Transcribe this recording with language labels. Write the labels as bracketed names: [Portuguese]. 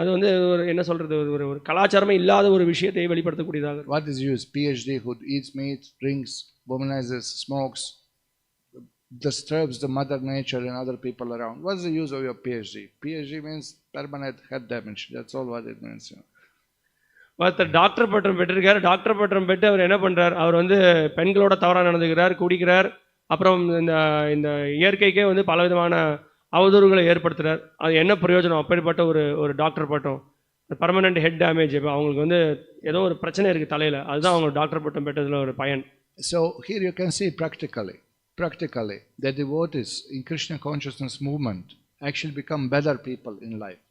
[Tamil] அது வந்து ஒரு என்ன சொல்றது, ஒரு கலாச்சாரமே இல்லாத ஒரு விஷயத்தை வெளிப்படுத்தக்கூடியதாக. [English] What is use? PhD who eats meat, drinks, womanizes, smokes, disturbs the mother nature and other people around. What is the use of your PhD? PhD means permanent head damage. That's all what it means. [Tamil] ஒருத்தர் doctor பட்டம் பெற்றிருக்காரு. Doctor பட்டம் பெற்று அவர் என்ன பண்றார், அவர் வந்து பெண்களோட தவறாக நடந்துக்கிறார், குடிக்கிறார், அப்புறம் இந்த இயற்கைக்கே வந்து பலவிதமான அவதூறுகளை ஏற்படுத்துறார். அது என்ன பிரயோஜனம்? அப்படிப்பட்ட ஒரு டாக்டர் பட்டம் [English] Permanent head damage. [Tamil] இப்போ அவங்களுக்கு வந்து ஏதோ ஒரு பிரச்சனை இருக்குது தலையில், அதுதான் அவங்க டாக்டர் பட்டம் பெற்றதில் ஒரு பயன். [English] So here you can see practically the devotees in Krishna consciousness movement actually become better people in life.